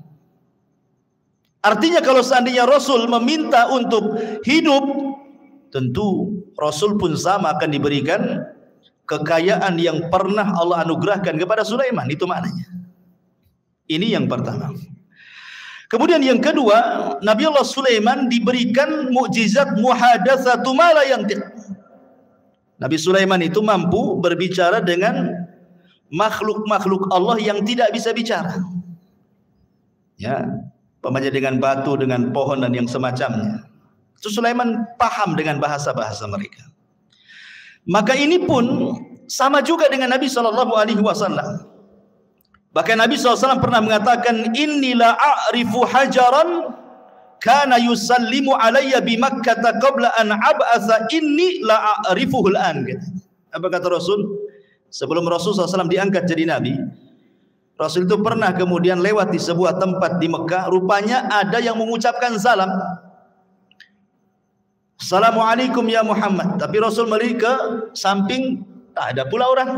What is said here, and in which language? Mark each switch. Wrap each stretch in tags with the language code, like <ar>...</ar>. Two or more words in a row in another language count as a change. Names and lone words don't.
<id>Artinya kalau seandainya Rasul meminta untuk hidup, tentu Rasul pun sama akan diberikan kekayaan yang pernah Allah anugerahkan kepada Sulaiman. Itu maknanya. Ini yang pertama. Kemudian yang kedua, Nabi Allah Sulaiman diberikan mukjizat</id> <ar>محادثة ما لا ينطق.</ar> <id>Nabi Sulaiman itu mampu berbicara dengan makhluk-makhluk Allah yang tidak bisa bicara. Ya, umpamanya dengan batu, dengan pohon dan yang semacamnya. Itu Sulaiman paham dengan bahasa-bahasa mereka. Maka ini pun sama juga dengan Nabi SAW. Bahkan Nabi SAW pernah mengatakan,</id> <ar>إني لأعرف حجرا كان يسلم علي بمكة قبل أن أبعث إني لأعرفه الآن.</ar> <id>Apa kata Rasul? Sebelum Rasul SAW diangkat jadi Nabi, Rasul itu pernah kemudian lewat di sebuah tempat di Mekah. Rupanya ada yang mengucapkan salam,</id> <ar>السلام عليكم يا محمد.</ar> <id>Tapi Rasul melihat ke samping, tak ada pula orang.</id>